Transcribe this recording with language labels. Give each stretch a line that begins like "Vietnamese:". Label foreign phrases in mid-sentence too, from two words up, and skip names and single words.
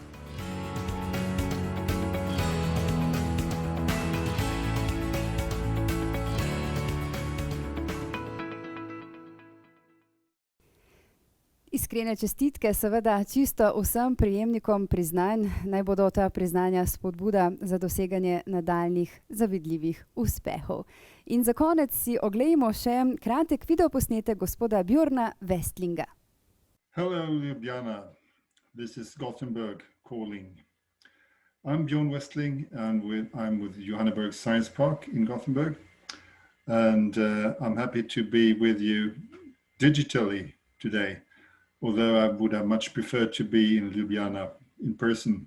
Slovenian: Iskrene čestitke seveda čisto vsem prejemnikom priznanj, naj bodo ta priznanja spodbuda za doseganje nadaljnjih zavidljivih uspehov. In za konec si oglejmo še kratek videoposnetek gospoda Bjorna Westlinga.
English: Hello Ljubljana, this is Gothenburg calling. I'm Bjorn Westling and I'm with Johanneberg Science Park in Gothenburg, and I'm happy to be with you digitally today. Although I would have much preferred to be in Ljubljana in person.